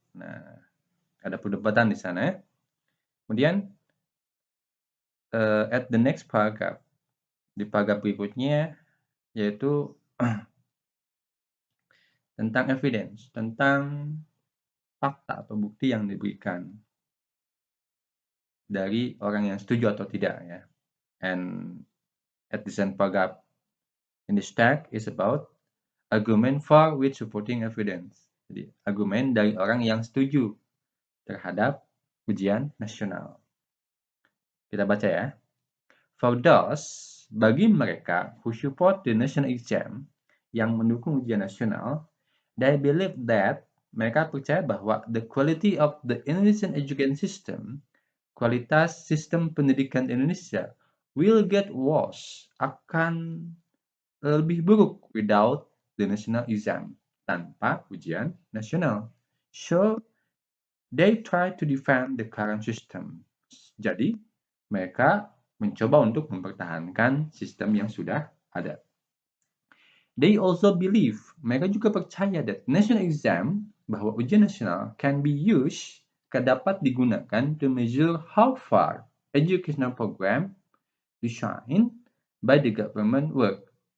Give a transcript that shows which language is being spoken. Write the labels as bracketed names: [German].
[Indonesian] Nah, ada perdebatan di sana ya. Kemudian [English] at the next paragraph, [Indonesian] di paragraf berikutnya, yaitu tentang evidence, tentang fakta atau bukti yang diberikan dari orang yang setuju atau tidak ya. [English] And at the second paragraph in this text is about argument for with supporting evidence. [Indonesian] Jadi argumen dari orang yang setuju terhadap ujian nasional. Kita baca ya. [English] For those, [Indonesian] bagi mereka [English] who support the national exam, [Indonesian] yang mendukung ujian nasional, [English] they believe that, [Indonesian] mereka percaya bahwa [English] the quality of the Indonesian education system, [Indonesian] kualitas sistem pendidikan Indonesia, [English] will get worse, [Indonesian] akan lebih buruk [English] without the national exam, [Indonesian] tanpa ujian nasional. [English] So, they try to defend the current system. [Indonesian] Jadi, mereka mencoba untuk mempertahankan sistem yang sudah ada. [English] They also believe, [Indonesian] mereka juga percaya [English] that national exam, [Indonesian] bahwa ujian nasional [English] can be used, [Indonesian] dapat digunakan [English] to measure how far educational program designed by the government work.